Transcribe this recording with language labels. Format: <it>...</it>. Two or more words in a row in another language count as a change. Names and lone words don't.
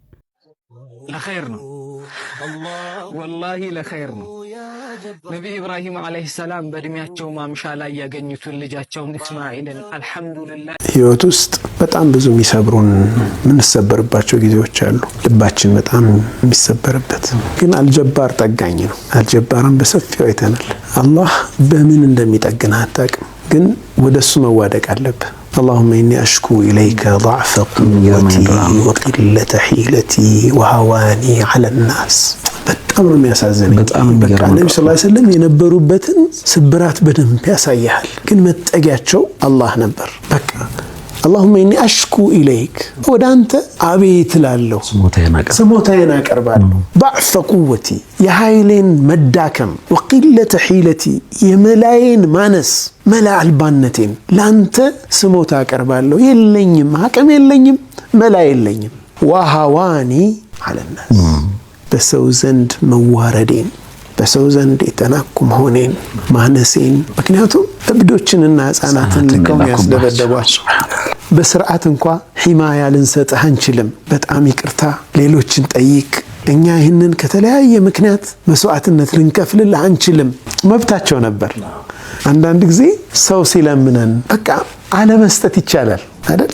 <am>ለኸይር ነው፣ ወላሂ ለኸይር ነው። ነቢይ ኢብራሂም</am> <ar>عليه السلام</ar> <am>በእድሜያቸው ማምሻ ላይ ያገኙትን ልጃቸውን እስማኤልን አልሐምዱሊላህ። ህይወት ውስጥ በጣም ብዙ የሚሰብሩን የምንሰበርባቸው ጊዜዎች አሉ። ልባችን በጣም የሚሰበርበት ግን አልጀባር ጠጋኝ ነው። አልጀባርን በሰፊው አይተናል። አላህ በምን እንደሚጠግን አታውቅም፣ ግን ወደሱ መዋደቅ አለብህ።</am> <ar>اللهم إني أشكو إليك ضعف قوتي وقلة حيلتي وهواني على الناس.</ar> <am>በጣም ነው የሚያሳዝነኝ። በቃ ነብዩ</am> <ar>صلى الله عليه وسلم</ar> <am>የነበሩበትን ስብራት በደንብ ያሳያል። ግን መጠጊያቸው አላህ ነበር። በቃ</am> <ar>اللهم إني أشكو إليك</ar> <am>ወደ አንተ አቤት እላለሁ፣ ስሞታዬን አቀርባለሁ።</am> <ar>ضعف قوتي</ar> <am>የኃይሌን መዳከም፣</am> <ar>وقلة حيلتي</ar> <am>የመላዬን ማነስ፣ መላ አልባነቴን ላንተ ስሞታ አቀርባለሁ። የለኝም፣ አቅም የለኝም፣ መላ የለኝም።</am> <ar>وهواني على الناس</ar> <am>በሰው ዘንድ መዋረዴን፣ በሰው ዘንድ የተናኩ መሆኔን፣ ማነሴን። ምክንያቱም እብዶችንና ሕፃናትን ልከው ያስደበደቧቸው በስርዓት እንኳ ሒማያ ልንሰጥህ አንችልም፣ በጣም ይቅርታ ሌሎችን ጠይቅ፣ እኛ ይህንን ከተለያየ ምክንያት መስዋዕትነት ልንከፍልልህ አንችልም። መብታቸው ነበር። አንዳንድ ጊዜ ሰው ሲለምነን በቃ አለመስጠት ይቻላል አይደል?</am>